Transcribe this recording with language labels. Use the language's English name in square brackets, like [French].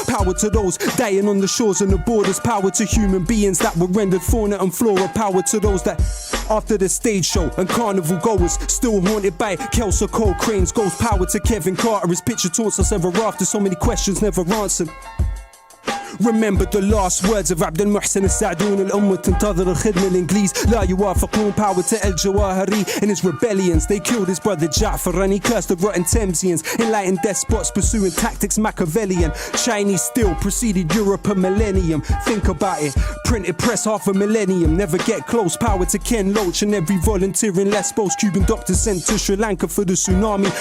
[English] Power to those dying on the shores and the borders. Power to human beings that were rendered fauna and flora. Power to those that after the stage show and carnival goers still haunted by Kelso Cole Crane's ghost. Power to Kevin Carter, his picture taunts us ever after. So many questions never answered. Remember the last words of عبد المحسن السعدون. [Arabic] الأمة تنتظر الخدمة الإنجليز لا يوافقون. [English] Power to El Jawahiri and his rebellions. They killed his brother Ja'far and he cursed the rotten Thamesians. Enlightened despots pursuing tactics Machiavellian. Chinese still preceded Europe a millennium. Think about it. Printed press half a millennium. Never get close. Power to Ken Loach and every volunteer in Lesbos. Cuban doctors sent to Sri Lanka for the tsunami.